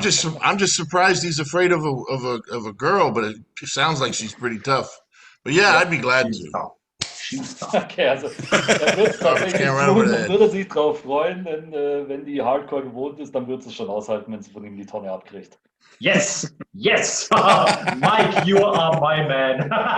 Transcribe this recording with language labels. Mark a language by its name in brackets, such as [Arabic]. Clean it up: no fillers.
[English] just surprised he's afraid of a girl, but it sounds like she's pretty tough. But yeah, I'd be glad to. [German] Okay, also er wird es tatsächlich tun und würde sich drauf freuen, denn wenn die Hardcore gewohnt ist, dann wird sie es schon aushalten, wenn sie von ihm die Tonne abkriegt. [English] Yes, yes, Mike, you are my man.